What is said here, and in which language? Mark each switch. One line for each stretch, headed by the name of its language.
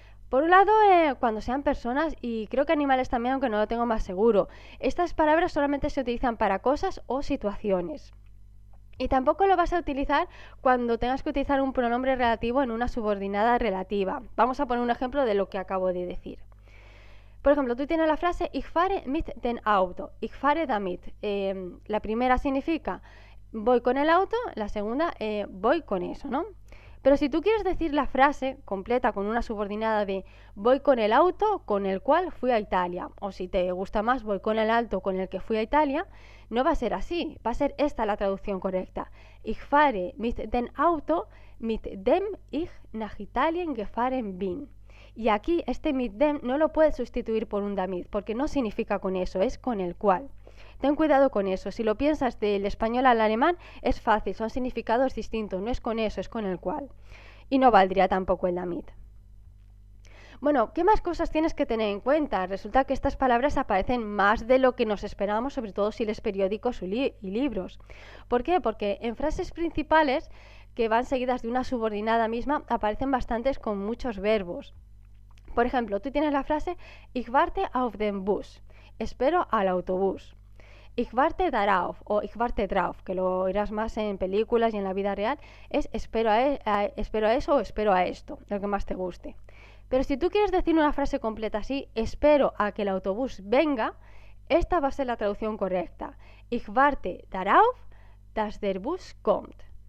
Spanish: Por un lado, cuando sean personas, y creo que animales también, aunque no lo tengo más seguro. Estas palabras solamente se utilizan para cosas o situaciones. Y tampoco lo vas a utilizar cuando tengas que utilizar un pronombre relativo en una subordinada relativa. Vamos a poner un ejemplo de lo que acabo de decir. Por ejemplo, tú tienes la frase
German: Ich fahre mit dem Auto, ich fahre damit.
Spanish: La primera significa voy con el auto, la segunda voy con eso, ¿no? Pero si tú quieres decir la frase completa con una subordinada de voy con el auto con el cual fui a Italia, o si te gusta más voy con el auto con el que fui a Italia, no va a ser así, va a ser esta la traducción correcta.
German: Ich fahre mit dem Auto mit dem ich nach Italien gefahren bin.
Spanish: Y aquí este mit dem no lo puedes sustituir por un damit, porque no significa con eso, es con el cual. Ten cuidado con eso. Si lo piensas del español al alemán, es fácil, son significados distintos, no es con eso, es con el cual. Y no valdría tampoco el damit. Bueno, ¿qué más cosas tienes que tener en cuenta? Resulta que estas palabras aparecen más de lo que nos esperábamos, sobre todo si lees periódicos y libros. ¿Por qué? Porque en frases principales, que van seguidas de una subordinada misma, aparecen bastantes con muchos verbos. Por ejemplo, tú tienes la frase
German: Ich warte auf den Bus,
Spanish: espero al autobús.
German: Ich warte darauf
Spanish: o
German: Ich warte drauf,
Spanish: que lo oirás más en películas y en la vida real, es espero a eso o espero a esto, lo que más te guste. Pero si tú quieres decir una frase completa así, espero a que el autobús venga, esta va a ser la traducción correcta.
German: Ich warte darauf, dass der Bus kommt.